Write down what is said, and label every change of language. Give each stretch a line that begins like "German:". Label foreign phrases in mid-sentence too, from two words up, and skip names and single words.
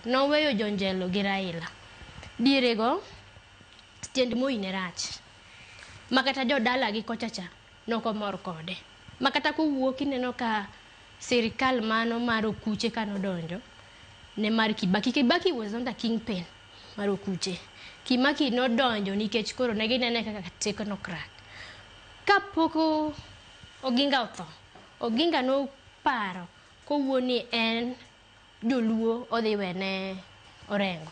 Luo (Kenya and Tanzania): Noweyo jonjelo gi Raila. Dierego stend Moi ne rach. Makata jodala gi kocha cha nokomor kode. Makata kowuok ineno ka sirikal mano mar okuche kanodonjo ne mar Kibaki.
English: Kibaki was not a kingpin
Luo (Kenya and Tanzania): mar okuche. Kibaki nodonjo nikech koro ne ginene kaka technocrat. Kapoko Oginga otho, Oginga noparo kowuo ni en joluo odhi wene Orengo.